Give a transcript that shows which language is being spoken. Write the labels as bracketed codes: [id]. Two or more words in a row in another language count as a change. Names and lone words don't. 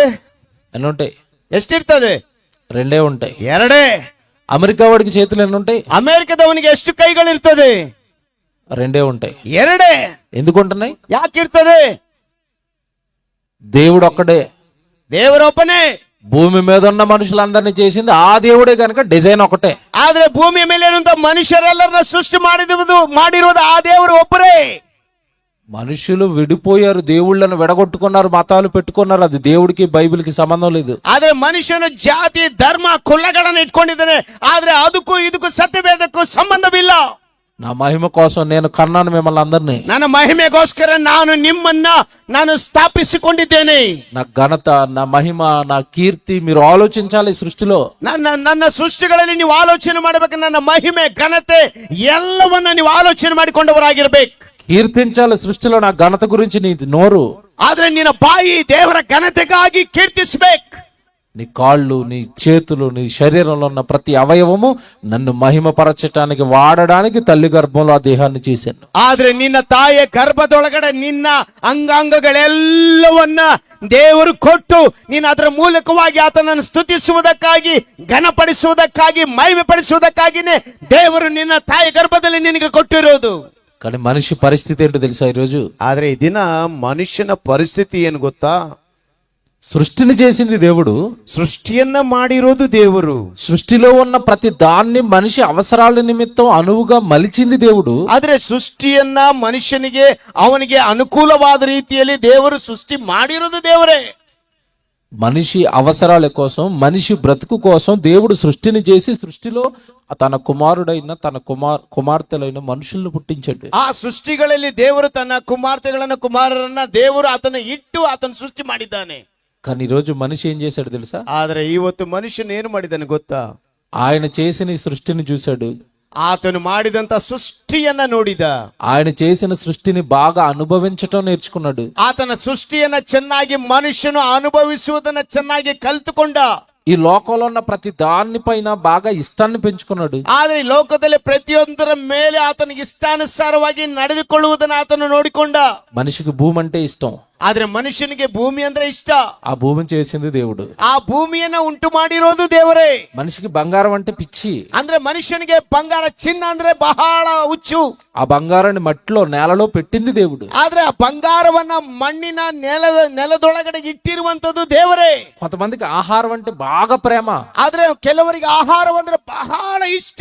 [te] ఎన్ని ఉంటాయి? [kn] ಎಷ್ಟಿರ್ತದೆ? [te] 2 ఉంటాయి. 2. అమెరికా వాడికి చేతులు ఎన్ని ఉంటాయి? [kn] ಅಮೆರಿಕದವನಿಗೆ ಎಷ್ಟು ಕೈಗಳಿರ್ತದೆ? [te] 2 ఉంటాయి. 2. ఎందుకు ఉంటున్నాయి? [kn] ಯಾಕಿರ್ತದೆ? [te] దేవుడు ఒక్కడే. [kn] ದೇವರೊಬ್ಬನೇ. [te] భూమి మీద ఉన్న మనుషులందరినీ చేసింది ఆ దేవుడే గనుక డిజైన్ ఒకటే. [kn] ಆದ್ರೆ ಭೂಮಿಯ ಮೇಲೆ ಇರುವಂತ ಮನುಷ್ಯರೆಲ್ಲರನ್ನ ಸೃಷ್ಟಿ ಮಾಡಿರುವುದು ಆ ದೇವರು ಒಬ್ಬರೇ. [te] మనుషులు విడిపోయారు, దేవుళ్ళను విడగొట్టుకున్నారు, మతాలు పెట్టుకున్నారు. అది దేవుడికి బైబిల్కి సంబంధం లేదు. [kn] ಆದ್ರೆ ಮನುಷ್ಯನು ಜಾತಿ ಧರ್ಮ ಕುಲಗಳನ್ನು ಇಟ್ಕೊಂಡಿದ್ದಾನೆ. ಆದ್ರೆ ಅದಕ್ಕೂ ಇದಕ್ಕೂ ಸತ್ಯವೇದಕ್ಕೂ ಸಂಬಂಧವಿಲ್ಲ. [te] నా మహిమ కోసం నేను కన్నాను మిమ్మల్ని అందరినీ. [kn] ನನ್ನ ಮಹಿಮೆಗೋಸ್ಕರ ನಾನು ಸ್ಥಾಪಿಸಿಕೊಂಡಿದ್ದೇನೆ. [te] నా ఘనత, నా మహిమ, నా కీర్తి మీరు ఆలోచించాలి. సృష్టిలో [kn] ನನ್ನ ಸೃಷ್ಟಿಗಳಲ್ಲಿ ನೀವು ಆಲೋಚನೆ ಮಾಡಬೇಕು. ನನ್ನ ಮಹಿಮೆ ಘನತೆ ಎಲ್ಲವನ್ನ ನೀವು ಆಲೋಚನೆ ಮಾಡಿಕೊಂಡವರಾಗಿರ್ಬೇಕು. [te] కీర్తించాలి సృష్టిలో నా ఘనత గురించి నీ నోరు. [kn] ಆದ್ರೆ ನಿನ್ನ ಬಾಯಿ ದೇವರ ಘನತೆಗಾಗಿ ಕೀರ್ತಿಸ್ಬೇಕು. [te] నీ కాళ్ళు, నీ చేతులు, నీ శరీరంలో ఉన్న ప్రతి అవయవము నన్ను మహిమపరచటానికి వాడడానికి తల్లి గర్భంలో ఆ దేహాన్ని చేశాను. [kn] ಆದ್ರೆ ನಿನ್ನ ತಾಯಿಯ ಗರ್ಭದೊಳಗಡೆ ನಿನ್ನ ಅಂಗಾಂಗಗಳೆಲ್ಲವನ್ನ ದೇವರು ಕೊಟ್ಟು ನೀನು ಅದರ ಮೂಲಕವಾಗಿ ಆತನನ್ನು ಸ್ತುತಿಸುವುದಕ್ಕಾಗಿ, ಘನಪಡಿಸುವುದಕ್ಕಾಗಿ, ಮಹಿಮೆ ಪಡಿಸುವುದಕ್ಕಾಗಿನೇ ದೇವರು ನಿನ್ನ ತಾಯಿ ಗರ್ಭದಲ್ಲಿ ನಿನಗೆ ಕೊಟ್ಟಿರೋದು. [te] కానీ మనిషి పరిస్థితి ఏంటో తెలుసా ఈరోజు? [kn] ಆದ್ರೆ ಈ ದಿನ ಮನುಷ್ಯನ ಪರಿಸ್ಥಿತಿ ಏನು ಗೊತ್ತಾ? [te] సృష్టిని చేసింది దేవుడు, [kn] సృష్టిಯನ್ನ ಮಾಡಿರೋದು ದೇವರು. [te] సృష్టిలో ఉన్న ప్రతి దాన్ని మనిషి అవసరాల నిమిత్తం అనువుగా మలిచింది దేవుడు. [kn] ಆದ್ರೆ ಸೃಷ್ಟಿಯನ್ನ ಮನುಷ್ಯನಿಗೆ ಅವನಿಗೆ ಅನುಕೂಲವಾದ ರೀತಿಯಲ್ಲಿ ದೇವರು ಸೃಷ್ಟಿ ಮಾಡಿರೋದು ದೇವರೇ. [te] మనిషి అవసరాల కోసం, మనిషి బ్రతుకు కోసం దేవుడు సృష్టిని చేసి సృష్టిలో తన కుమారుడైన తన కుమార్తెలైన మనుషులను పుట్టించాడు. [kn] ಆ ಸೃಷ್ಟಿಗಳಲ್ಲಿ ದೇವರು ತನ್ನ ಕುಮಾರರನ್ನ ದೇವರು ಆತನ ಇಟ್ಟು ಆತನ ಸೃಷ್ಟಿ ಮಾಡಿದ್ದಾನೆ. [te] కానీ ఈరోజు మనిషి ఏం చేశాడు తెలుసా? [kn] ಆದ್ರೆ ಇವತ್ತು ಮನುಷ್ಯನ ಏನು ಮಾಡಿದ್ದಾನೆ ಗೊತ್ತಾ? [te] ఆయన చేసిన ఈ సృష్టిని చూశాడు, [kn] ಆತನು ಮಾಡಿದಂತ ಸೃಷ್ಟಿಯನ್ನ ನೋಡಿದ, [te] ఆయన చేసిన సృష్టిని బాగా అనుభవించటం నేర్చుకున్నాడు. [kn] ಆತನ ಸೃಷ್ಟಿಯನ್ನ ಚೆನ್ನಾಗಿ ಮನುಷ್ಯನು ಅನುಭವಿಸುವುದನ್ನ ಚೆನ್ನಾಗಿ ಕಲ್ತುಕೊಂಡ. [te] ఈ లోకంలో ఉన్న ప్రతి దాని పైన బాగా ఇష్టాన్ని పెంచుకున్నాడు. [kn] ಆದ್ರೆ ಈ ಲೋಕದಲ್ಲಿ ಪ್ರತಿಯೊಂದರ ಮೇಲೆ ಆತನಿಗೆ ಇಷ್ಟಾನುಸಾರವಾಗಿ ನಡೆದುಕೊಳ್ಳುವುದನ್ನು ಆತನು ನೋಡಿಕೊಂಡ. [te] మనిషికి భూమి అంటే ఇష్టం, [kn] ಆದ್ರೆ ಮನುಷ್ಯನಿಗೆ ಭೂಮಿ ಅಂದ್ರೆ ಇಷ್ಟ. [te] ఆ భూమిని చేసింది దేవుడు. [kn] ಆ ಭೂಮಿಯನ್ನ ಉಂಟು ಮಾಡಿರೋದು ದೇವರೇ. [te] మనిషికి బంగారం అంటే పిచ్చి, [kn] ಅಂದ್ರೆ ಮನುಷ್ಯನಿಗೆ ಬಂಗಾರ ಚಿನ್ನ ಅಂದ್ರೆ ಬಹಳ ಹುಚ್ಚು. [te] ఆ బంగారాన్ని మట్టిలో నేలలో పెట్టింది దేవుడు. [kn] ಆದ್ರೆ ಆ ಬಂಗಾರವನ್ನ ಮಣ್ಣಿನ ನೆಲದೊಳಗಡೆ ಇಟ್ಟಿರುವಂತದ್ದು ದೇವರೇ. [te] కొంతమందికి ఆహారం అంటే బాగా ప్రేమ, [kn] ಆದ್ರೆ ಕೆಲವರಿಗೆ ಆಹಾರವಂದ್ರೆ ಬಹಳ ಇಷ್ಟ.